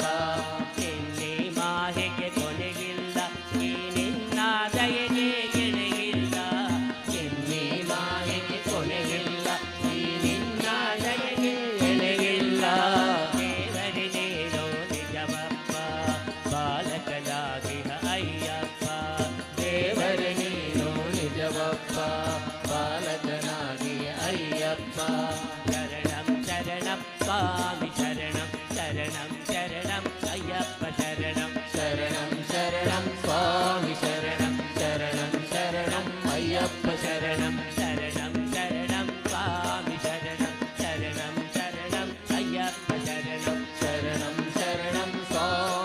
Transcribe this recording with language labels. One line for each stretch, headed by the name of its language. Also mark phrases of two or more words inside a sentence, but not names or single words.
Kannada: ನಿನ್ನೆ ಮಾಯೆಗೆ ಕೊನೆಗಿಲ್ಲ ಈ ನಿನ್ನ ದಯೆಗೆ ಗೆಳೆಯಿಲ್ಲ ನಿನ್ನೆ ಮಾಯೆಗೆ ಕೊನೆಗಿಲ್ಲ ಈ ನಿನ್ನ ದಯೆಗೆ ಗೆಳೆಯಿಲ್ಲ ದೇವರೇ ನೀನು ನಿಜವಪ್ಪ ಬಾಲಕನಾಗಿನ ಅಯ್ಯಪ್ಪ ದೇವರೇ ನೀನು ನಿಜವಪ್ಪ ಬಾಲಕನಾಗಿಯ
Sanskrit: ಅಯ್ಯಪ್ಪ ಶರಣಂ ಶರಣಂ ಸ್ವಾಮಿ ಶರಣಂ ಶರಣಂ ಶರಣಂ ಅಯ್ಯಪ್ಪ ಶರಣಂ ಶರಣಂ ಶರಣಂ ಸ್ವಾಮಿ ಶರಣಂ ಶರಣಂ ಶರಣಂ ಅಯ್ಯಪ್ಪ ಶರಣಂ ಶರಣಂ ಶರಣಂ ಸ್ವಾಮಿ ಶರಣಂ ಶರಣಂ ಶರಣಂ ಅಯ್ಯಪ್ಪ ಶರಣಂ ಶರಣಂ ಶರಣಂ ಸ್ವಾಮಿ